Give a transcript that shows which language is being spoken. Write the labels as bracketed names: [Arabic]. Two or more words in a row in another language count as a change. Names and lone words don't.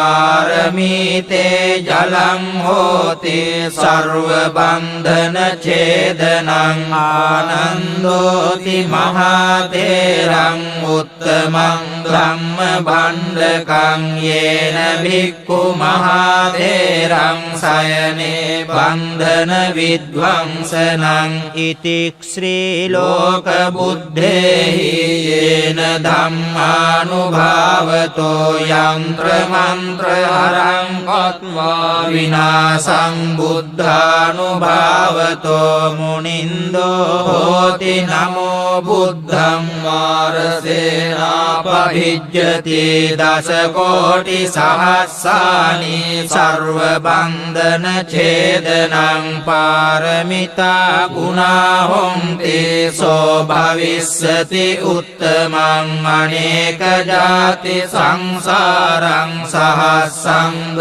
[Pali] පාරමීතේ ජලං හෝති සර්ව බන්ධන ඡේදනං ආනන්දෝති මහතේරං උත්තමං ධම්ම භණ්ඩකං යේන භික්ඛු මහතේරං සයනේ බන්ධන විද්වංසනං ඉතික් ශ්‍රී ලෝක බුද්ධේහි යේන ධම්මානුභාවතෝ යන්ත්‍ර මන්ත්‍ර හරං කତ୍වා විනාසං බුද්ධානුභාවතෝ මුනින්දෝ හෝති නමෝ බුද්ධං මාරසේනාපහිජ්ජති දස කෝටි සහස්සානි සර්ව බන්ධන ඡේදනං පාරමිතා ගුණා හොන්ති සෝ භවිස්සති උත්තමං අනේක ජාති සංසාරං සහස්සං